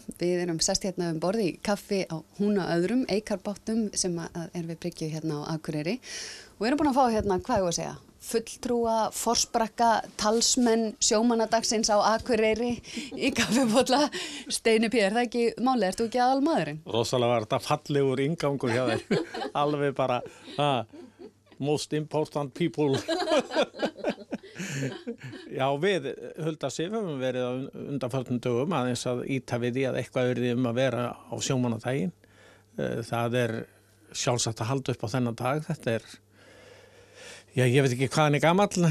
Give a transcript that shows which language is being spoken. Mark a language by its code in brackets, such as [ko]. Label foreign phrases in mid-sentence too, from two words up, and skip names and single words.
[is] Við erum sest hérna borði í kaffi á Húna öðrum, eikarbáttum sem er við bryggju hérna á Akureyri. Og við erum búin að fá hérna, hvað ég að segja, fulltrúa, forsprakka, talsmenn sjómannadagsins á Akureyri í kaffibólla. Steini P, það ekki málið, ert þú ekki aðalmaðurinn? Rosalega var þetta fallegur inngangur hjá þér. Alveg bara, [en] most important people. [is] Já, við Hulda Sif höfum verið á undanförnum dögum aðeins að ýta við því að eitthvað yrði að vera á sjómannadaginn. Það sjálfsagt að halda upp á þennan dag. Þetta já, ég veit ekki hvað hann gamall.